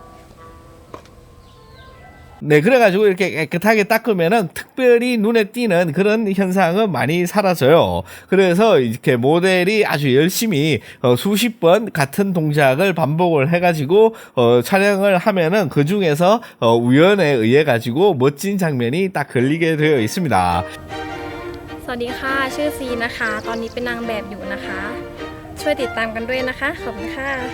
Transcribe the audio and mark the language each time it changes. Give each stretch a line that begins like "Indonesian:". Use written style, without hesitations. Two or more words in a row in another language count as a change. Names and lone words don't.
Korean: 네, 그래가지고 이렇게 깨끗하게 닦으면은 특별히 눈에 띄는 그런 현상은 많이 사라져요. 그래서 이렇게 모델이 아주 열심히 수십 번 같은 동작을 반복을 해가지고 촬영을 하면은 그 중에서 우연에 의해 가지고 멋진 장면이 딱 걸리게 되어 있습니다.
Thai: สวัสดีค่ะชื่อซีนะคะตอนนี้เป็นนางแบบอยู่นะคะช่วยติดตามกันด้วยนะคะขอบคุณค่ะ